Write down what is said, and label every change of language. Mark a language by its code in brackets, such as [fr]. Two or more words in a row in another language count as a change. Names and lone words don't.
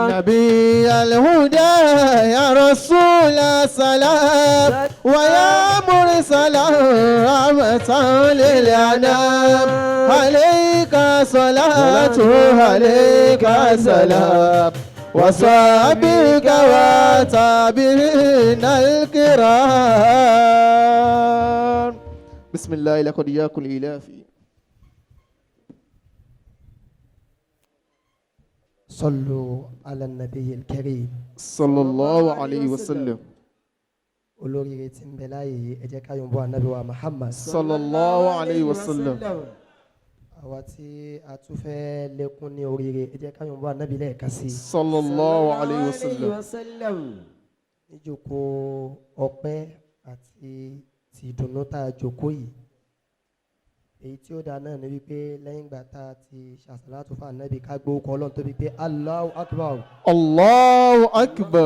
[ar] نبي الهدى يا رسول السلام ويا مرسلا رحمة للأنام عليك صلاة عليك سلام وصحبك وتابعين الكرام بسم الله لقد ياكل إلافي صلوا على النبي الكريم صلى الله عليه وسلم [yo] olóríire tí ń bẹ láàyè ẹ jẹ́ ká yọ̀ǹbọ̀ ànábì wa Muhammad [ar] صلى الله عليه وسلم [yo] àwa tí a tún fẹ́ lékún ní oríire ẹ jẹ́ ká yọ̀ǹbọ̀ ànábì lẹ́ẹ̀kan sí [ar] صلى الله عليه وسلم [yo] níjókòó ọpẹ́ àti ti ìdùnnú tá a jókòó yìí èyí tí ó dáa náà ni wípé lẹ́yìn ìgbà tá a ti ṣàṣàlátù fún ànábì ká gbó kọ́ ọlọ́run tó bí pé [ar] الله أكبر الله أكبر